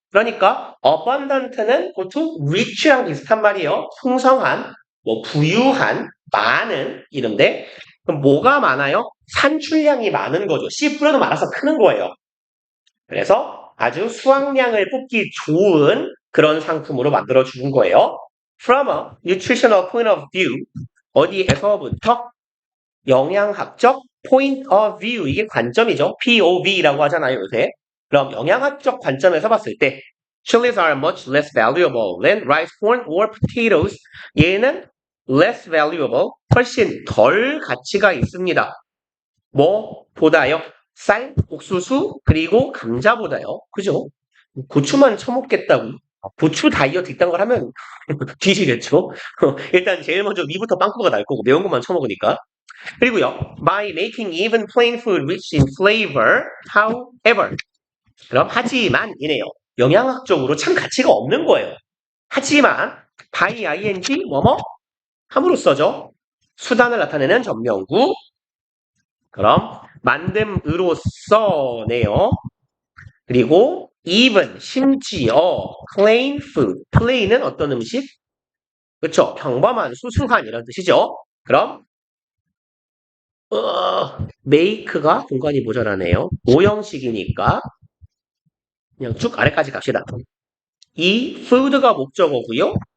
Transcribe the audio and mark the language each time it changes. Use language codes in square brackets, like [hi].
[ko] 그러니까 abundant는 보통 rich랑 비슷한 말이에요. 풍성한, 부유한, 많은 이런데 그럼 뭐가 많아요? 산출량이 많은 거죠. 씨 뿌려도 말아서 크는 거예요. 그래서 아주 수확량을 뽑기 좋은 그런 상품으로 만들어 주는 거예요. [en] From a nutritional point of view [ko] 어디에서부터 영양학적 [en] point of view [ko] 이게 관점이죠. POV라고 하잖아요 요새. 그럼 영양학적 관점에서 봤을 때 [en] chilies are much less valuable than rice, corn, or potatoes. [ko] 얘는 [en] less valuable, [ko] 훨씬 덜 가치가 있습니다. 뭐보다요? 쌀, 옥수수, 그리고 감자보다요. 그죠? 고추만 처먹겠다고. 고추 다이어트 이딴 걸 하면 뒤지겠죠? 일단 제일 먼저 위부터 빵꾸가 날 거고 매운 것만 처먹으니까. 그리고요, [en] by making even plain food rich in flavor, however. [ko] 그럼 하지만이네요. 영양학적으로 참 가치가 없는 거예요. 하지만 by ing 뭐뭐 함으로써죠. 수단을 나타내는 전명구. 그럼 만듦으로써네요. 그리고 even 심지어 [en] plain food. [ko] plain은 어떤 음식? 그렇죠. 평범한, 수수한 이런 뜻이죠. 그럼 make가 공간이 모자라네요. 오형식이니까 그냥 쭉 아래까지 갑시다. 이 food가 목적어고요.